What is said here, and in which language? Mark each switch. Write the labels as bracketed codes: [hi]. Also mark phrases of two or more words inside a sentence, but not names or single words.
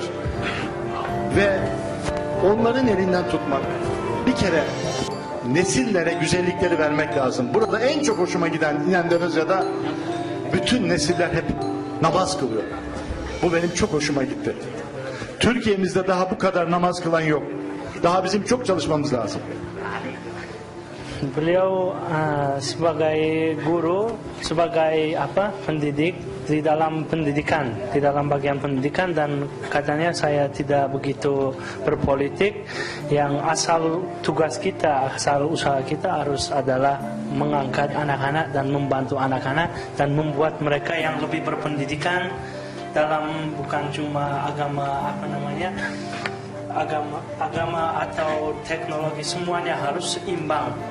[tr] Ve onların elinden tutmak, bir kere nesillere güzellikleri vermek lazım. Burada en çok hoşuma giden Endonezya'da bütün nesiller hep namaz kılıyor. Bu benim çok hoşuma gitti. Türkiye'mizde daha bu kadar namaz kılan yok. Daha bizim çok çalışmamız lazım. [id] Beliau sebagai guru, sebagai pendidik, di dalam pendidikan, di dalam bagian pendidikan, dan katanya saya tidak begitu berpolitik. Yang asal tugas kita, asal usaha kita harus adalah mengangkat anak-anak dan membantu anak-anak dan membuat mereka yang lebih berpendidikan dalam bukan cuma agama atau teknologi, semuanya harus seimbang.